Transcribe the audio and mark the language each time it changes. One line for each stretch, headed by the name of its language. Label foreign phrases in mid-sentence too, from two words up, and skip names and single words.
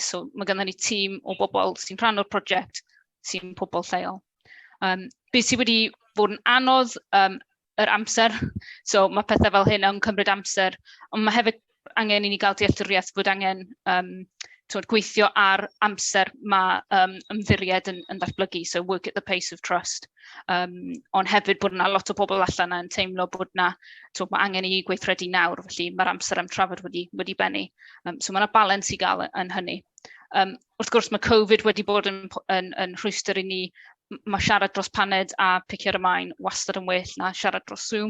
Welsh: So mae gynnon ni tîm o bobl sy'n rhan o'r prosiect sy'n pobl lleol. Beth sydd wedi bod yn anodd yr amser, so mae pethau fel hyn yn cymryd amser, ond mae hefyd angen i ni gael dealltwriaeth bod angen gweithio ar amser mae ymddiried yn datblygu,
English: so work at the pace of trust.
Welsh: Ond hefyd bod yna lot o bobl allan yn teimlo bod yna, mae angen i gweithredu nawr, felly mae'r amser am trafod wedi bennu. So mae yna balans i gael yn hynny. Wrth gwrs mae Covid wedi bod yn rhwystyr i ni, mae siarad dros paned a picio'r ymlaen wastad yn well na siarad dros Zoom.